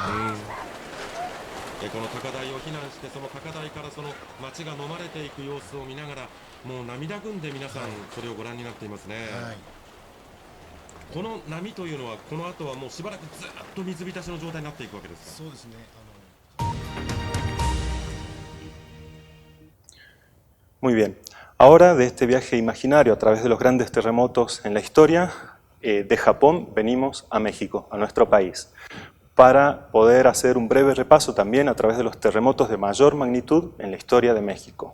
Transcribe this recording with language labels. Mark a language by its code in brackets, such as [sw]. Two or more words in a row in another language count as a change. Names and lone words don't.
[ja] この高台を避難して、その高台からその町が飲まれていく様子を見ながら、もう涙ぐんで皆さんそれをご覧になっていますね。はい。この波というのはこの後はもうしばらくずっと水浸しの状態になっていくわけですか。そうですね。 [es] Muy bien. Ahora de este viaje imaginario a través de los grandes terremotos en la historia, de Japón venimos a México, a nuestro país, para poder hacer un breve repaso también a través de los terremotos de mayor magnitud en la historia de México.